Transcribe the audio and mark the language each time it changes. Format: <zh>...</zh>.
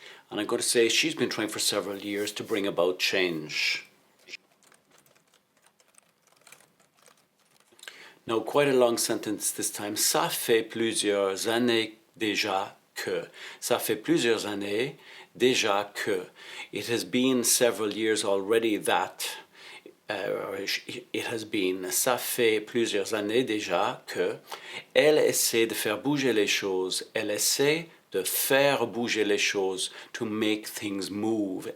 <en>And I'm going to say she's been trying for several years to bring about change. Now, quite a long sentence this time.</en> <fr>Ça fait plusieurs années déjà que. Ça fait plusieurs années déjà que.</fr> <en>It has been several years already that. It has been,</en> <fr>ça fait plusieurs années déjà que elle essaie de faire bouger les choses. Elle essaie de faire bouger les choses,</fr> <en>to make things move.</en>